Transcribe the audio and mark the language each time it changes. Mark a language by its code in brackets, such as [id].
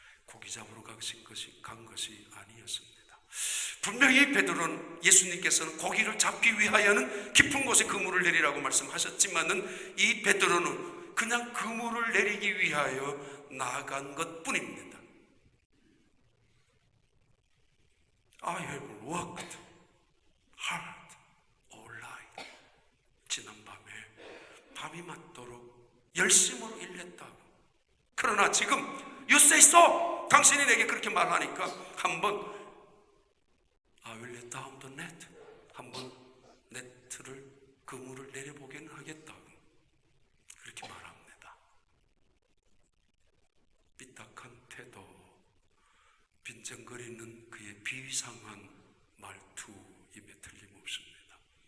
[ko] 고기 잡으러 간 것이 아니었습니다. 분명히 베드로는, 예수님께서는 고기를 잡기 위하여는 깊은 곳에 그물을 내리라고 말씀하셨지만은 이 베드로는 그냥 그물을 내리기 위하여 나아간 것뿐입니다. [en] I have worked hard all night. [ko] 지난밤에 밤이 맞도록 열심으로 일했다고. 그러나 지금 [en] You say so. [ko] 당신이 내게 그렇게 말하니까 한번 [en] I will let down the net. [ko] 한번 네트를, 그물을 내려보기는 하겠다고 그렇게 말합니다. 삐딱한 태도, 빈정 빈정거리는 그의 비상한 말투임에 틀림없습니다.